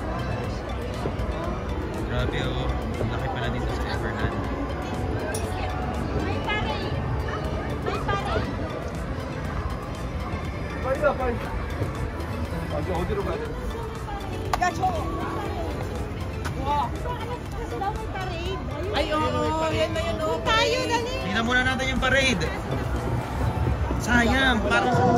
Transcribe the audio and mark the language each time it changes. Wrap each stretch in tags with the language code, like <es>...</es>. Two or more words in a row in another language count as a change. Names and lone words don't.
<tl>Grabe oh. Ang laki pala dito sa Everland. May pare. May pare.</tl> <ko>어디로 가야 돼?</ko> <tl>Ya, Chong! Wow! Kasi daw may parade. Ay, oo, yan na yan, oo. Tayo dali. Tingnan muna natin yung parade. Sayang, parang...</tl>